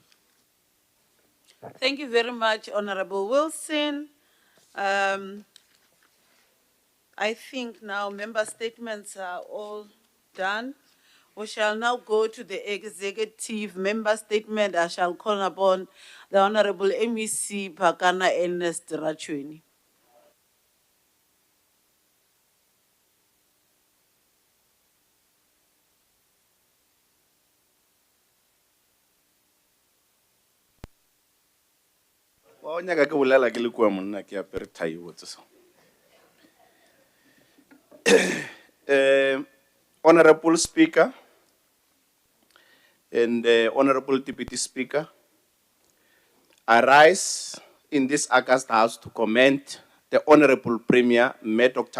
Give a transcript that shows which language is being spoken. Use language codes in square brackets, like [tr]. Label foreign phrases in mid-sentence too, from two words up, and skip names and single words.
[en] Thank you very much, Honorable Wilson. I think now member statements are all done. We shall now go to the executive member statement. I shall call upon the Honorable MEC Pakana Ernest Rachweni. [nso] Wa o nyaka ke bolela ke le kua monna ke apere thai botse so. [en] Honorable Speaker and Honorable Deputy Speaker, I rise in this August House to commend the Honorable Premier, Dr.